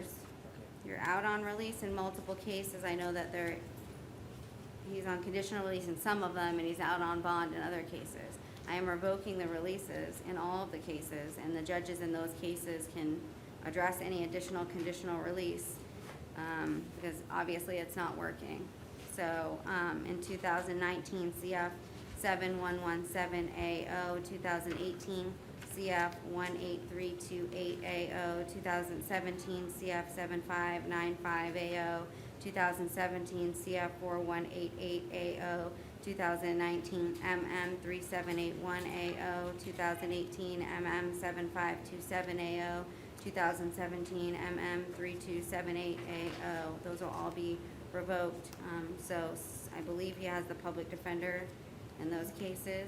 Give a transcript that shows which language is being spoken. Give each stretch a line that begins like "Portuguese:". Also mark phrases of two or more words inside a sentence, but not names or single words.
English: You're out on release in multiple cases. I know that he's on conditional release in some of them, and he's out on bond in other cases. I am revoking the releases in all of the cases, and the judges in those cases can address any additional conditional release, because obviously it's not working. So, in 2019 CF 7117AO, 2018 CF 18328AO, 2017 CF 7595AO, 2017 CF 4188AO, 2019 MM 3781AO, 2018 MM 7527AO, 2017 MM 3278AO. Those will all be revoked. So I believe he has the public defender in those cases.